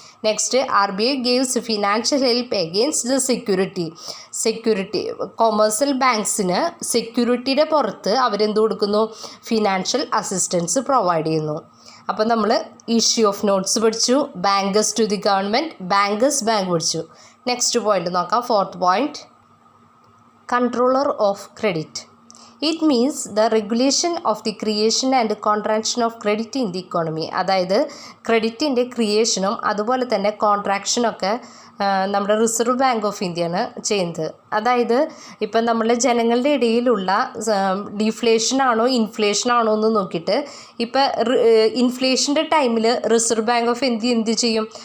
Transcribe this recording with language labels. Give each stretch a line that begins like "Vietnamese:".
English: next, RBI gaves financial help against the security commercial ബാങ്ക്സിന്
Malayalam: സെക്യൂരിറ്റിയുടെ പുറത്ത് അവരെന്ത് കൊടുക്കുന്നു? ഫിനാൻഷ്യൽ അസിസ്റ്റൻസ് പ്രൊവൈഡ് ചെയ്യുന്നു. അപ്പോൾ നമ്മൾ ഇഷ്യൂ ഓഫ് നോട്ട്സ് പഠിച്ചു, bankers to the government, bankers bank പഠിച്ചു. നെക്സ്റ്റ് പോയിന്റ് നോക്കാം.
English: Fourth point, controller of credit. It means the regulation of the creation and contraction of credit in the economy.
Malayalam: അതായത് ക്രെഡിറ്റിൻ്റെ ക്രിയേഷനും അതുപോലെ തന്നെ കോൺട്രാക്ഷനൊക്കെ നമ്മുടെ റിസർവ് ബാങ്ക് ഓഫ് ഇന്ത്യയാണ് ചെയ്യുന്നത്. അതായത് ഇപ്പം നമ്മളെ ജനങ്ങളുടെ ഇടയിലുള്ള ഡിഫ്ലേഷനാണോ ഇൻഫ്ലേഷനാണോ എന്ന് നോക്കിയിട്ട് ഇപ്പം ഇൻഫ്ലേഷൻ്റെ ടൈമിൽ റിസർവ് ബാങ്ക് ഓഫ് ഇന്ത്യ എന്ത് ചെയ്യും?